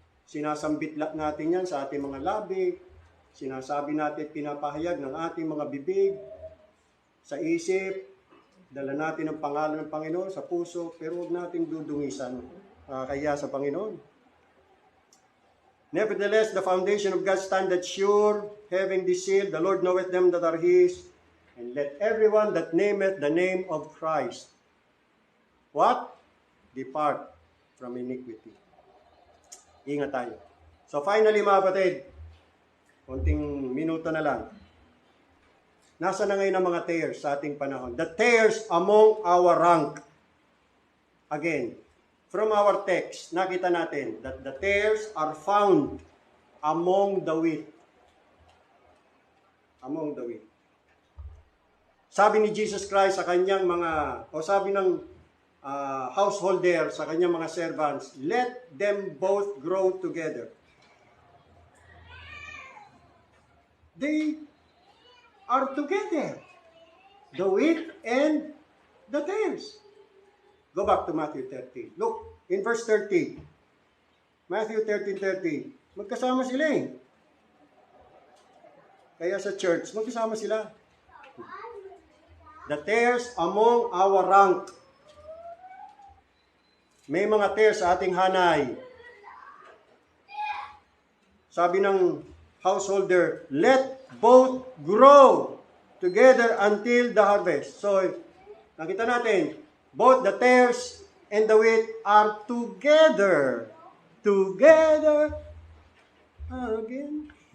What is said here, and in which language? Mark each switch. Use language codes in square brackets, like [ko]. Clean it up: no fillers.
[tl] Sinasambit natin yan sa ating mga labi, sinasabi natin, pinapahayag ng ating mga bibig, sa isip, dala natin ang pangalan ng Panginoon sa puso, pero huwag natin dudungisan kaya sa Panginoon. [en] Nevertheless, the foundation of God standeth sure, having this seal, the Lord knoweth them that are His, and let everyone that nameth the name of Christ, what? depart from iniquity. [tl] Ingat tayo. [en] So finally [tl] mga kapatid, konting minuto na lang. Nasa na ngayon ang mga tares sa ating panahon? [en] The tares among our rank. Again, from our text, [tl] nakita natin [en] that the tares are found among the wheat. Among the wheat. [tl] Sabi ni Jesus Christ sa kanyang sabi ng householder sa kanyang mga servants, [en] let them both grow together. They are together. The wheat and the tares. Go back to Matthew 13. Look, in verse 30. Matthew 13:30. [tl] Magkasama sila eh. Kaya sa church, magkasama sila. [en] The tares among our rank. [tl] May mga tares sa ating hanay. Sabi ng [en] householder, let both grow together until the harvest. So, [tl] nakita natin, [en] both the tares and the wheat are together. Together again.